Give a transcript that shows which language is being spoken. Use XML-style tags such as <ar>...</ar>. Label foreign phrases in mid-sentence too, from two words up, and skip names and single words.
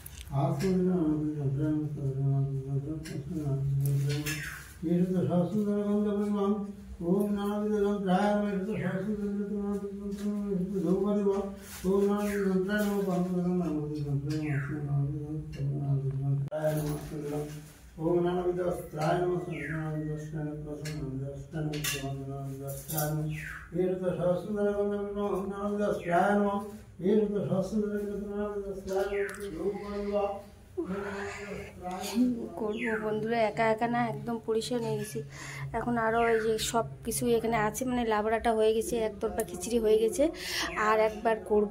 <sa>एतत्सहस्रगन्धपुष्पम् ओम नानाविधमन्त्राय नमः एतत्सहस्रगन्धपुष्पम् ओम नानाविधमन्त्राय नमः नानाविधमन्त्राय नमः ओम नानाविधवस्त्राय नमः नानाविधवस्त्राय</sa> <bn>করবো বন্ধুরা, একা একা না একদম পরিষ্কার নিয়ে গেছি। এখন আরও এই যে সব কিছু এখানে আছে, মানে লাবড়াটা হয়ে গেছে, এক তরফা খিচুড়ি হয়ে গেছে, আর একবার করব।</bn>